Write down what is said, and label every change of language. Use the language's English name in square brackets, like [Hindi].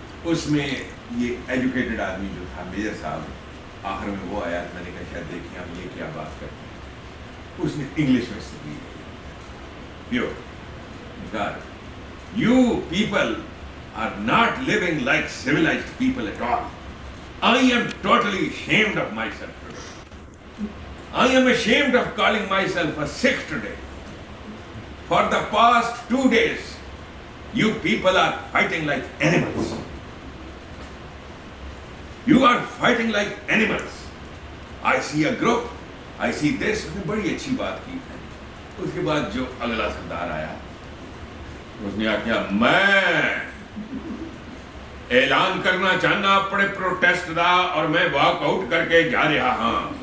[Urdu] اس میں یہ ایجوکیٹڈ آدمی جو تھا میجر صاحب آخر میں وہ آیا, میں نے کہا شاید دیکھیں آپ یہ کیا بات کرتے ہیں. اس نے انگلش میں تقریر کی pure, [English] You people are not living like civilized people at all. I am totally ashamed of myself today. I am ashamed of calling myself a Sikh today. For the past 2 days, you people are fighting like animals. You are fighting like animals. I see a group, I see this. [Urdu] اس نے بڑی اچھی بات کی. اس کے بعد جو اگلا سردار آیا اس نے کہا [Punjabi] میں اعلان کرنا چاہنا اپنے پروٹیسٹ دا اور میں واک آؤٹ کر کے جا رہا ہاں.